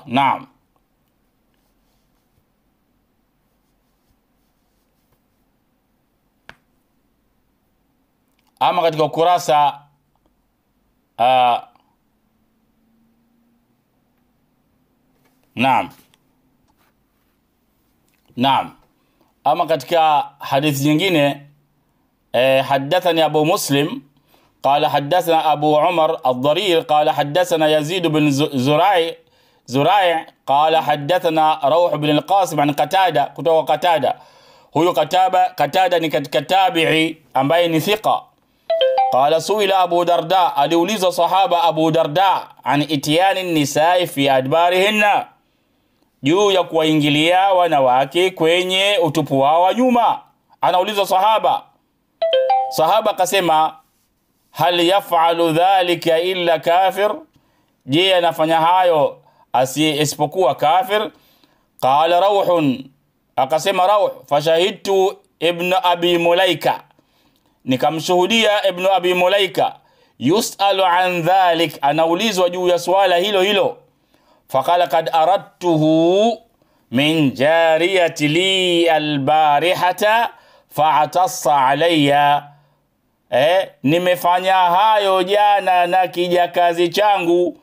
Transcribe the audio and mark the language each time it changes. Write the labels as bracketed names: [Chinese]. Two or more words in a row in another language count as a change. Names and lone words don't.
[Swahili] Naam. Ama katika ukurasa naam, ama katika hadithi nyingine [Arabic] حدثني أبو مسلم قال حدثنا أبو عمر الضرير قال حدثنا يزيد بن زرائع قال حدثنا روح بن القاسم عن قتادة kutoka قتادة. [Swahili] Huyo Qatada ni katika tabi'i ambaye ni thiqa. [Arabic] قال سئل أبو الدرداء, [Swahili] aliulizwa sahaba Abu Darda [Arabic] عن إتيان النساء في أدبارهن, [Swahili] juu ya kuwaingilia wanawake kwenye utupu wao wa nyuma. Anaulizwa sahaba akasema [Arabic] هل يفعل ذلك إلا كافر, [Swahili] je anafanya hayo isipokuwa kafir? [Arabic] قال روح, [Swahili] akasema Rawh, [Arabic] فشهدت ابن أبي مليكة, [Swahili] nikamshuhudia ibn Abi Mulaika, [Arabic] يسأل عن ذلك, [Swahili] anaulizwa juu ya swala hilo. [Arabic] فقال قد أردته من جارية لي البارحة فاعتاص علي, [Swahili] nimefanya hayo jana na kijakazi changu.